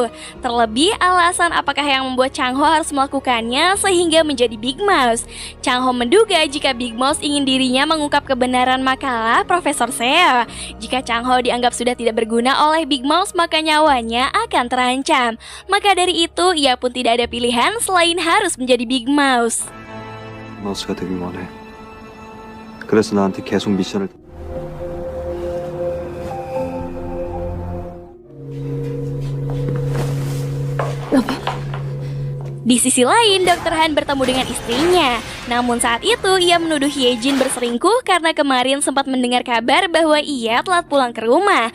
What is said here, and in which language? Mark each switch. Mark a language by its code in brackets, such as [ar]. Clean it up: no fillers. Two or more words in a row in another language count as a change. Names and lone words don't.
[id] Terlebih alasan apakah yang membuat Chang Ho harus melakukannya sehingga menjadi Big Mouse. Chang Ho menduga jika Big Mouse ingin dirinya mengungkap kebenaran makalah Profesor Seo. Jika Chang Ho dianggap sudah tidak berguna oleh Big Mouse, maka nyawanya akan terancam. Maka dari itu, ia pun tidak ada pilihan selain harus menjadi Big Mouse. [ko] 마우스가 되길 원해. 그래서 나한테 계속 미션을 [id] Di sisi lain, Dr. Han bertemu dengan istrinya. Namun saat itu, ia menuduh Hyejin berselingkuh karena kemarin sempat mendengar kabar bahwa ia telat pulang ke rumah.